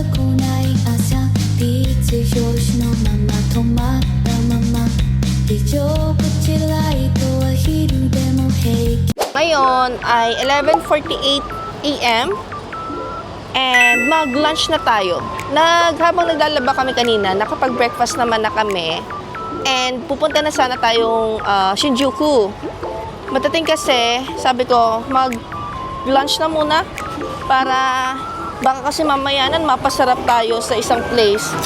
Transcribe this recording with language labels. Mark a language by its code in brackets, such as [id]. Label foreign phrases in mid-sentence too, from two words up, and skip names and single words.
[ja] 来ない朝いつ拍子のまま止まったまま非常口ライトは昼でも平気 [tl] Ngayon ay 11:48 AM and mag-lunch na tayo. Habang naglalaba kami kanina, nakapag-breakfast naman na kami and pupunta na sana tayong Shinjuku. Matating kasi, sabi ko, mag-lunch na muna para baka kasi mamayanan mapasarap tayo sa isang place.